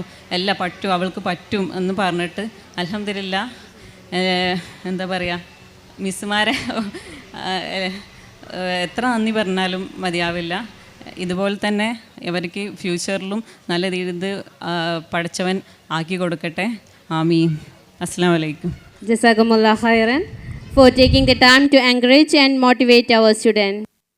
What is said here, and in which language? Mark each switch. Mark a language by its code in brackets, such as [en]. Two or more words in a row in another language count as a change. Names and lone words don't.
[ml] എല്ലാം പറ്റും, അവൾക്ക് പറ്റും എന്ന് പറഞ്ഞിട്ട് അൽഹംദുലില്ലാ. എന്താ പറയുക, മിസ്സുമാരെ എത്ര നന്ദി പറഞ്ഞാലും മതിയാവില്ല. ഇതുപോലെ തന്നെ ഇവർക്ക് ഫ്യൂച്ചറിലും നല്ല രീതിയിൽ പഠിച്ചവൻ ആക്കി കൊടുക്കട്ടെ. ആമീൻ. [ar] السلام عليكم. جزاكم الله خيرا [en] for taking the time to encourage and motivate our students.